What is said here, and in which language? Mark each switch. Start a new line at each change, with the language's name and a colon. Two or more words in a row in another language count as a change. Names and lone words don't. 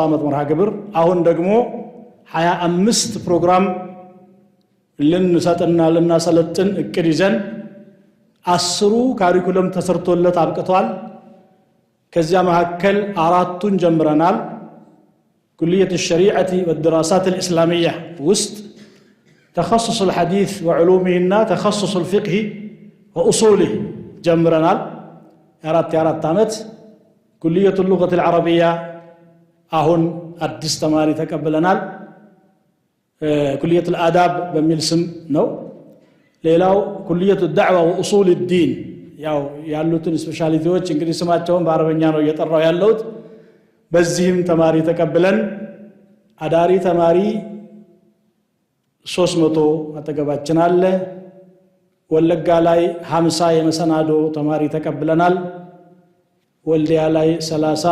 Amharic: ዓመት መርሃ ግብር። አሁን ደግሞ 25 ፕሮግራም ልንሰጥና ልናሰለጥን እቅድ ይዘን 10 ካሪኩለም ተሰርቶለት አብቅቷል። ከዚያ መካከል 4ቱን ጀምረናል።
Arabic: ኩልየት الشريعة والدراسات الإسلامية ውስጥ تخصص الحديث وعلومهና تخصص الفقه وأصوله
Amharic: ጀምረናል። የአራት ዓመት ኩልየት
Arabic: اللغة العربية
Amharic: አሁን አዲስ ተማሪ ተቀበለናል። ኩልየት الآداب በሚል ስም ነው። ሌላው ኩልየት
Arabic: الدعوة وأصول الدين
Amharic: ያው ያሉትን ስፔሻሊቲዎች እንግዲህ ስማቸውን በአረበኛ ነው እየጠራው ያለሁት። በዚህም ተማሪ ተቀበለን አዳሪ ተማሪ 300 አጠገባችን አለ። ወለጋ ላይ 50 የመሰናዶ ተማሪ ተቀበለናል። ወልዲያ ላይ 30፣